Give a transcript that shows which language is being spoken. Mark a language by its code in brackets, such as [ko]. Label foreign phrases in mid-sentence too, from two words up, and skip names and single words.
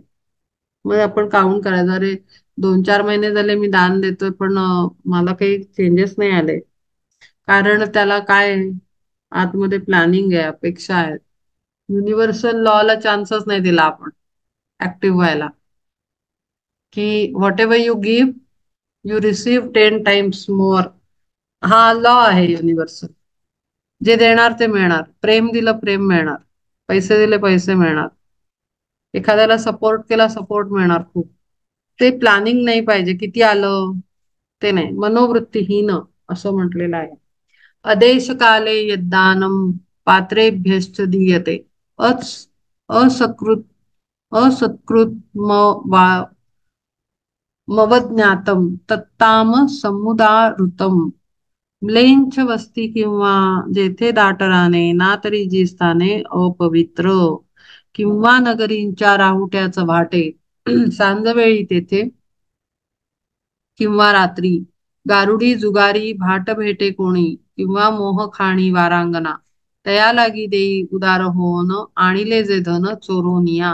[mr] मग आपण काउंट करायचं, अरे 2-4 महिने झाले मी दान देतोय पण मला काही चेंजेस नाही आले. कारण त्याला काय आहे? आतमध्ये प्लॅनिंग आहे, अपेक्षा आहेत. युनिव्हर्सल लॉला चान्सच नाही दिला आपण ऍक्टिव्ह व्हायला, की [en] whatever you give you receive 10 times more. [mr] हा लॉ आहे युनिव्हर्सल. जे देणार ते मिळणार. प्रेम दिलं प्रेम मिळणार, पैसे दिले पैसे मिळणार, एखाद्याला सपोर्ट केला सपोर्ट मिळणार खूप. ते प्लॅनिंग नाही पाहिजे, किती आलं ते नाही, मनोवृत्तीहीन असं म्हटलेलं आहे. [sa] अदेश काले यद्दानम पात्रेभ्यश्च दीयते अच असकृत असत्कृत मवज्ञातम तत्ताम समुदारुतम. [mr] म्लेंछ वस्ती किंवा जेथे दाटराने ना तरी जी स्थाने अपवित्र, किंवा नगरींच्या राहुट्याच भाटे सांजवेळी तेथे किंवा रात्री, गारुडी जुगारी भाट भेटे कोणी, किंवा मोह खाणी वारांगना, तया लागी देई उदार होन आणिले जे धन चोरोनिया.